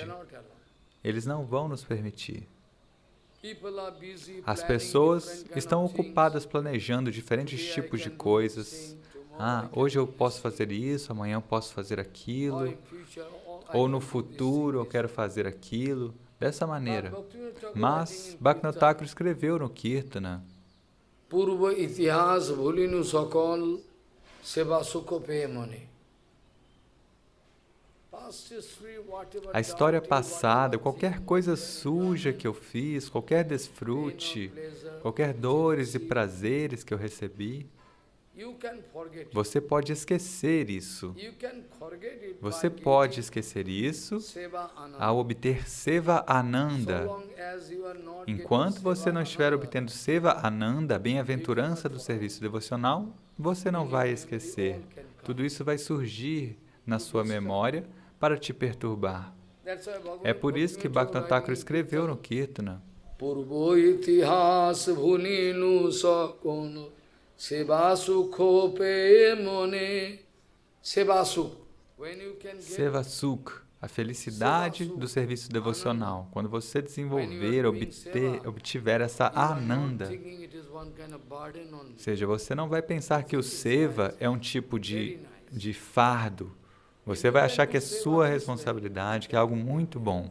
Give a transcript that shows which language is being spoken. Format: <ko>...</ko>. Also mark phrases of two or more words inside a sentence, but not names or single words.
<pt>Eles não vão nos permitir. As pessoas estão ocupadas planejando diferentes tipos de coisas. Hoje eu posso fazer isso, amanhã eu posso fazer aquilo, ou no futuro eu quero fazer aquilo, dessa maneira. Mas Bhaktivinoda Thakur escreveu no Kirtana:</pt> <bn>পূর্ব ইতিহাস ভুলিনু সকল সেবা সুখ পেয়ে মনে.</bn> <pt>A história passada, qualquer coisa suja que eu fiz, qualquer desfrute, qualquer dores e prazeres que eu recebi, você pode esquecer isso. Você pode esquecer isso ao obter</pt> <sa>सेवा आनन्द.</sa> <pt>Enquanto você não estiver obtendo</pt> <sa>सेवा आनन्द,</sa> <pt>a bem-aventurança do serviço devocional, você não vai esquecer. Tudo isso vai surgir na sua memória para te perturbar. É por isso que Bhaktivinoda Thakur escreveu no Kirtana:</pt> <bn>পূর্ব ইতিহাস ভুলিনু সকল সেবা সুখ পেয়ে মনে. সেবা সুখ. সেবা সুখ,</bn> <pt>a felicidade do serviço devocional. Quando você desenvolver, obtiver essa Ananda, ou seja, você não vai pensar que o Seva é um tipo de fardo. Você vai achar que é sua responsabilidade, que é algo muito bom.</pt>